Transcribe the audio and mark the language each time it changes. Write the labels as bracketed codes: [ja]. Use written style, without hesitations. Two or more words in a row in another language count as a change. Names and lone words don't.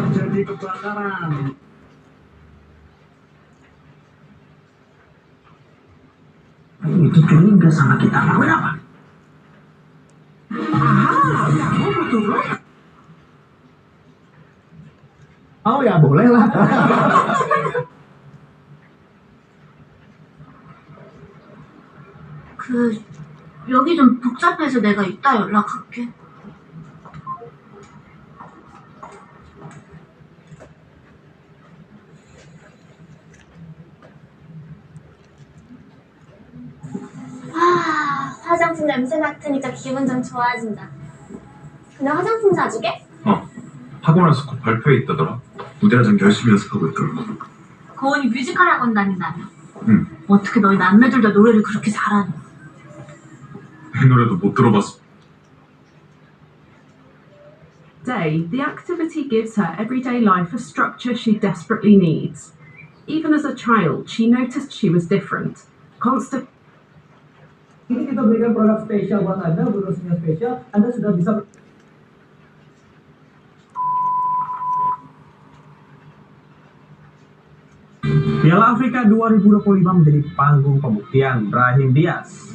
[id] terjadi kebakaran. Itu kayaknya nggak sama kita. Lawan apa? Kamu betul lah. Oh ya boleh lah. [ko] 여기 좀 복잡해서 내가 이따 연락할게. 화장품 냄새 맡으니까 기분 좀 좋아진다. 근데 화장품 사주게? 하고 나서 곧 발표회 있다더라. 무대라장 열심히 연습하고 있더라고. 고은이 뮤지컬 학원 다닌다며. 응. 어떻게 너희 남매들 다 노래를 그렇게 잘하니? 이 노래도 못 들어봤어. [en] Day, the activity gives her everyday life a structure she desperately needs. Even as a child, she noticed she was different. Constant. [id] Ini kita berikan produk spesial buat Anda, bonusnya spesial. Anda sudah bisa. Piala Afrika 2025 menjadi panggung pembuktian Brahim Diaz.